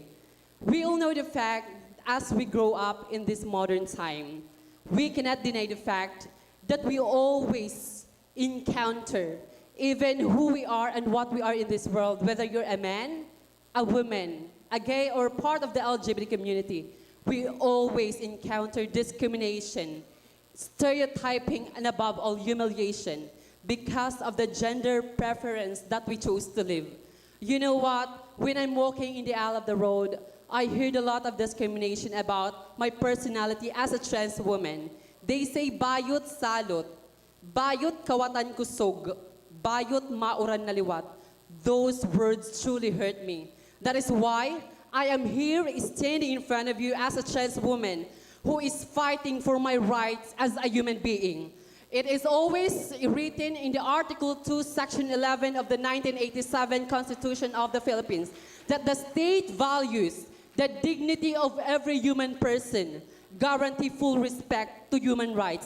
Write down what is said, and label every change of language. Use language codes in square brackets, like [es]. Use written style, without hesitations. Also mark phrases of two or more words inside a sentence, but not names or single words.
[en] We all know the fact, as we grow up in this modern time, we cannot deny the fact that we always encounter even who we are and what we are in this world, whether you're a man, a woman, a gay, or part of the LGBT community, we always encounter discrimination, stereotyping, and above all, humiliation because of the gender preference that we chose to live. You know what? When I'm walking in the aisle of the road, I heard a lot of discrimination about my personality as a trans woman. They say, [ceb] bayot salot, bayot kawatan kusog, bayot mauran naliwat. [en] Those words truly hurt me. That is why I am here standing in front of you as a trans woman who is fighting for my rights as a human being. It is always written in the Article 2, Section 11 of the 1987 Constitution of the Philippines that the state values the dignity of every human person, guarantee full respect to human rights.